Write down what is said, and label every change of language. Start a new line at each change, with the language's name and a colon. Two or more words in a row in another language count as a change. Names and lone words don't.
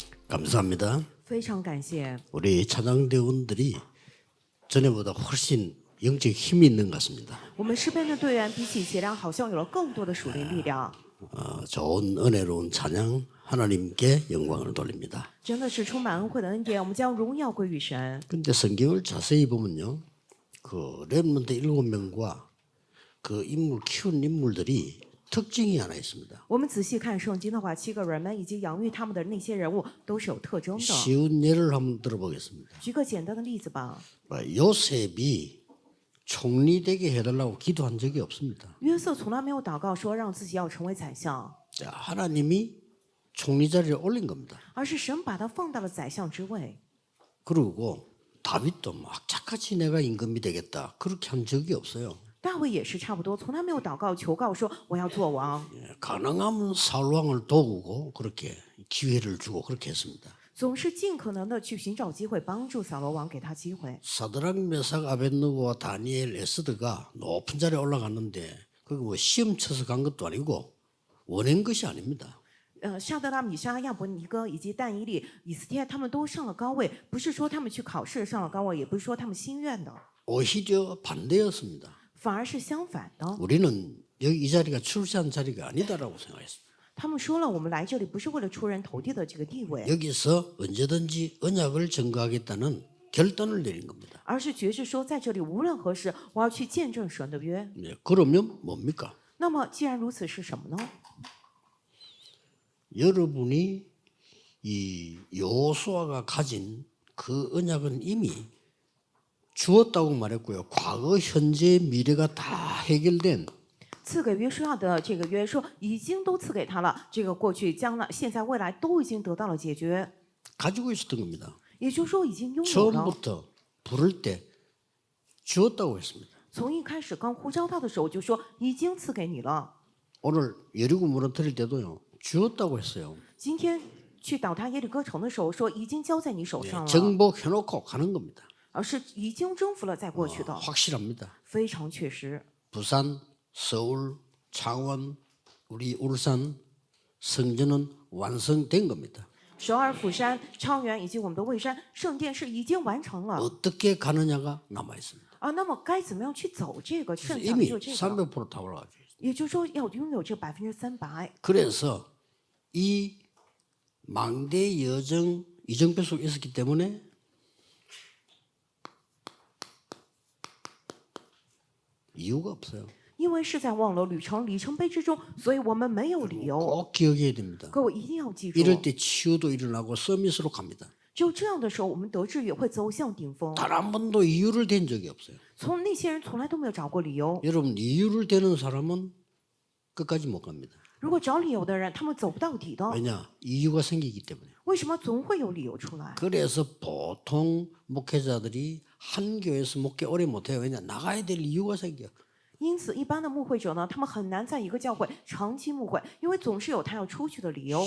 Korean: 감사합니다.
Chinese: 非常感谢，
Korean: 우리 찬양대원들이 전에보다 훨씬 영적 힘이 있는 것 같습니다.
Chinese: 我们诗班的队员比起以前好像有了更多的属灵力量，
Korean: 좋은 은혜로운 찬양 하나님께 영광을 돌립니다.
Chinese: 真的是充满恩惠的恩典，我们将荣耀归于神。
Korean: 근데 성경을 자세히 보면요. 그 렘넌트 7명과 그 인물 키운 인물들이 특징이 하나 있습니다.
Chinese: 我们仔细看圣经的话，7个人们以及养育他们的那些人物都是有特征的。
Korean: 쉬운 예를 한번 들어보겠습니다.
Chinese: 举个简单的例子吧，
Korean: 요셉이 총리 되게 해달라고 기도한 적이 없습니다.
Chinese: 约瑟从来没有祷告说让自己要成为宰相，
Korean: 자, 하나님이 총리 자리에 올린 겁니다.
Chinese: 而是神把他放到了宰相之位。
Korean: 그리고 다윗도 막 착같이 내가 임금이 되겠다 그렇게 한 적이 없어요.
Chinese: 大卫也是差不多，从来没有祷告求告说我要做王，
Korean: 가능하면 사울 왕을 도우고 그렇게 기회를 주고 그렇게 했습니다.
Chinese: 总是尽可能的去寻找机会帮助扫罗王，给他机会。
Korean: 사드락 메삭 아벳느고와 다니엘 에스더가 높은 자리에 올라갔는데 그게 뭐 시험 쳐서 간 것도 아니고 원한 것이 아닙니다.
Chinese: 沙德拉、米沙、亚伯尼哥以及但以理、以斯帖，他们都上了高位，不是说他们去考试上了高位，也不是说他们心愿的，
Korean: 오히려 반대였습니다.
Chinese: 反而是相反的。
Korean: 우리는 여기 이 자리가 출세한 자리가 아니다라고 생각했습니다.
Chinese: 他们说了，我们来这里不是为了出人头地的这个地位，
Korean: 여기서 언제든지 언약을 증거하겠다는 결단을 내린 겁니다.
Chinese: 而是决志说，在这里无论何时，我要去见证神的约。
Korean: 네, 그러면 뭡니까?
Chinese: 那么，既然如此，是什么呢？
Korean: 여러분이 이 여호수아가 가진 그 언약은 이미 주었다고 말했고요. 과거, 현재, 미래가 다 해결된
Chinese: 赐给约书亚的这个约说，已经都赐给他了，这个过去、将来、现在、未来都已经得到了解决，
Korean: 가지고 있었던 겁니다.
Chinese: 也就是说已经拥有了。
Korean: 처음부터 부를 때 주었다고 했습니다.
Chinese: 从一开始刚呼召他的时候就说已经赐给你了。
Korean: 오늘 여리고 무너뜨릴 때도요. 주었다고 했어요.
Chinese: 今天去倒塌耶利哥城的时候说已经交在你手上了，
Korean: 정복해놓고 가는 겁니다.
Chinese: 而是已经征服了再过去的，
Korean: 확실합니다.
Chinese: 非常确实。
Korean: 부산, 서울, 창원, 우리 울산 성전은 완성된 겁니다.
Chinese: 首尔、釜山、昌原以及我们的蔚山圣殿是已经完成了
Korean: 어떻게 가느냐가 남아 있습니다.
Chinese: 啊，那么该怎么样去走这个？剩下的
Korean: 이미
Chinese: 就这个，
Korean: 300% 다 올라가죠.
Chinese: 也就是说要拥有这300%。
Korean: 그래서 이 망대 여정 이정표 속에 있었기 때문에 이유가 없어요.
Chinese: 因为是在望楼旅程里程碑之中，所以我们没有理由。
Korean: 꼭 기억해야 됩니다.
Chinese: 各位一定要记住，
Korean: 이럴 때 치유도 일어나고 서밋으로 갑니다.
Chinese: 只有这样的时候，我们得志也会走向顶峰。
Korean: 단 한 번도 이유를 댄 적이 없어요.
Chinese: 从那些人从来都没有找过理由。
Korean: 여러분 이유를 대는 사람은 끝까지 못 갑니다.
Chinese: 如果找理由的人，他们走不到底的。
Korean: 왜냐? 이유가 생기기 때문에.
Chinese: 为什么总会有理由出来？
Korean: 그래서 보통 목회자들이 한 교회에서 목회 오래 못해요. 왜냐? 나가야 될 이유가 생겨.
Chinese: 因此，一般的牧会者呢，他们很难在一个教会长期牧会，因为总是有他要出去的理由。